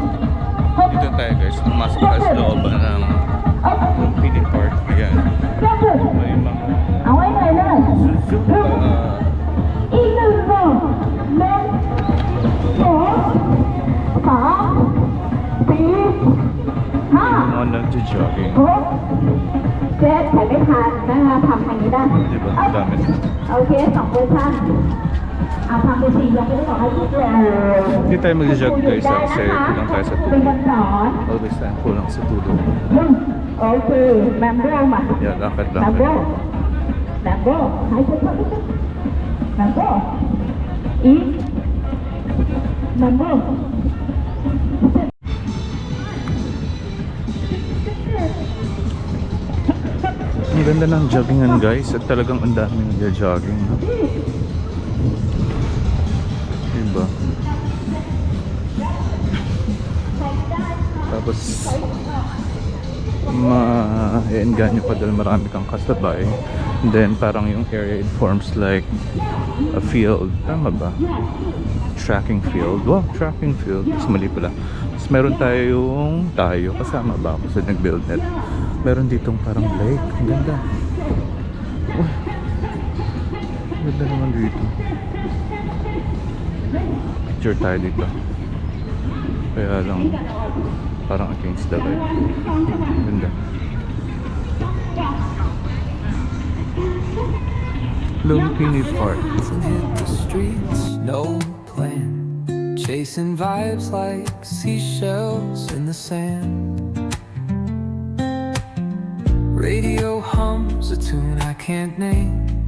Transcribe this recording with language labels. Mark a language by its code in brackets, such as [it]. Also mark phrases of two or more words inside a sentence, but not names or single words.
[tl] Dito tayo guys, pumasok tayo sa looban ng Lumpini Park. Ayan. May mga mga nagja-jogging. [th] เจ๊ถ่ายไม่ทันนะคะทำทางนี้ได้ [tl] Diba? Ang dami na. [th] โอเคสองเวอร์ชันเอาทำเป็นสี่ยังไม่ได้บอกให้ทุกเลย [tl] Hindi tayo mag-jog guys kasi kulang tayo sa [th] เป็น [tl] tulog. [th] วันสอน [tl] Always tayo kulang sa tulog. [th] โอเคแมมโบ้มา [tl] Yan, แมมโบ้ lakad-lakad. [th] แมมโบ้ให้ฉันทำแมมโบ้อีกแมมโบ้ [tl] Ang ganda ng joggingan guys at talagang ang daming nagja-jogging. No? Diba? Tapos ma-engganyo pa dahil marami kang kasabay. [en] And then [tl] parang yung [en] area it forms like a field. [tl] Tama ba? [en] Tracking field. Wow, tracking field. [tl] Mas mali pala. Tapos meron tayo kasama ba ako sa nag-build net. Meron ditong parang lake. Ang ganda. Uy. Ang ganda naman dito. Picture tayo dito. Kaya lang parang [en] against the light. [tl] Ang ganda. Lumpini Park. [en] Hit the streets, no plan. Chasing vibes like seashells in the sand. Radio hums a tune I can't name.